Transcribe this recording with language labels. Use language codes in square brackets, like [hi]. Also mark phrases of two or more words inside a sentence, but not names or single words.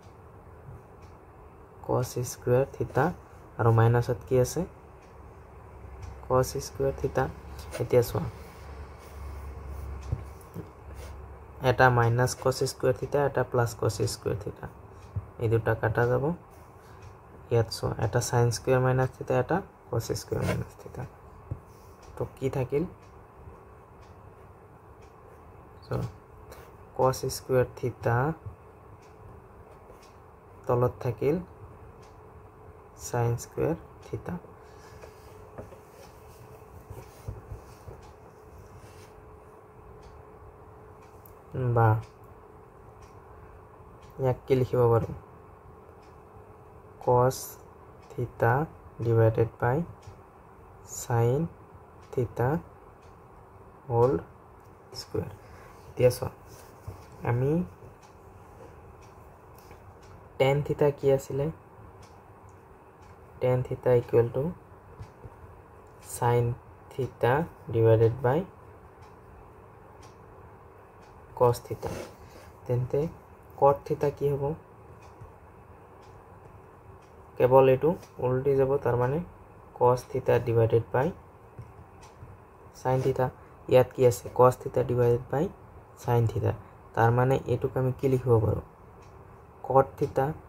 [en] cos square theta [as] আৰু মাইনাসত কি আছে cos square theta এতিয়া সোয়া এটা [en] minus cos square theta [as] এটা [en] plus cos square theta [as] এই দুটা কাটা যাব ইয়াত সোয়া এটা [en] sin square minus theta [as] এটা [en] cos square minus theta [as] তো কি থাকিল সো [en] cos square theta [as] তলত থাকিল [en] sin square theta [as] বা ইয়াক কি লিখিব পাৰো [en] cos theta divided by sin theta whole square [as] এতিয়া আমি [en] tan theta [as] কি আছিলে [en] tan theta equal to sin theta divided by cos theta [as] তেন্তে [en] cot theta [as] কি হ'ব কেৱল এটো উল্টি যাব তাৰ মানে [en] cos theta divided by sin theta [as] ইয়াত কি আছে [en] cos theta divided by sin theta [as] তাৰ মানে এটোক আমি কি লিখিব পাৰো [en] cot theta